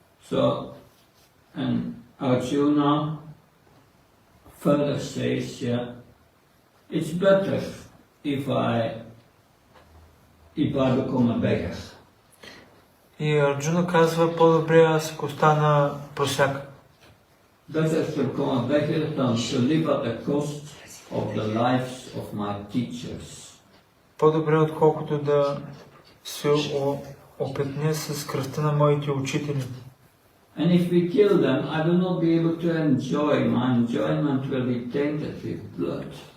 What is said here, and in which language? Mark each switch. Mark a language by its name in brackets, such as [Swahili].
[English] So, and Arjuna further says, it's better if I become a beggar. [Bulgarian] И Арджуна казва, по-добре аз ако стана просяк. [English] Better to become a beggar than to live at the cost of the lives of my teachers. [Bulgarian] По-добре отколкото да се опетня с кръвта на моите учители. [English] And if we kill them, I will not be able to enjoy. My enjoyment will be tainted with blood.